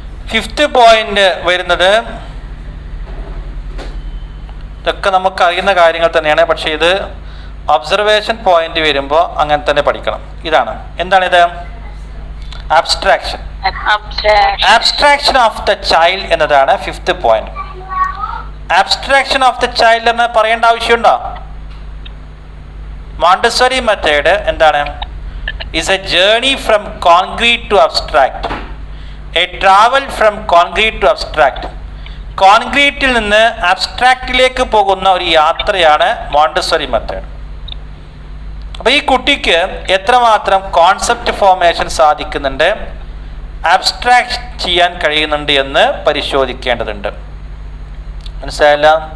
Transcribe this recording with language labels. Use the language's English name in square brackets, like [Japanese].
[Malayalam] Fifth point വരുന്നത്, ഇതൊക്കെ നമുക്ക് അറിയുന്ന കാര്യങ്ങൾ തന്നെയാണ്, പക്ഷേ ഇത് ഒബ്സർവേഷൻ പോയിന്റ് വരുമ്പോൾ അങ്ങനെ തന്നെ പഠിക്കണം. ഇതാണ്, എന്താണിത്? Abstraction. Abstraction of the child എന്നതാണ് 5th point. Abstraction of the child എന്ന് പറയേണ്ട ആവശ്യമുണ്ടോ? മോണ്ടസറി മെത്തേഡ് എന്താണ്? [English] is a journey from concrete to abstract, a travel from concrete to abstract. [Malayalam] കോൺക്രീറ്റിൽ നിന്ന് അബ്സ്ട്രാക്റ്റിലേക്ക് പോകുന്ന ഒരു യാത്രയാണ് മോണ്ടസറി മെത്തേഡ്. അപ്പോൾ ഈ കുട്ടിക്ക് എത്രമാത്രം കോൺസെപ്റ്റ് ഫോർമേഷൻ സാധിക്കുന്നുണ്ട്, അബ്സ്ട്രാക്ട് ചെയ്യാൻ കഴിയുന്നുണ്ട് എന്ന് പരിശോധിക്കേണ്ടതുണ്ട്. മനസ്സിലായല്ല?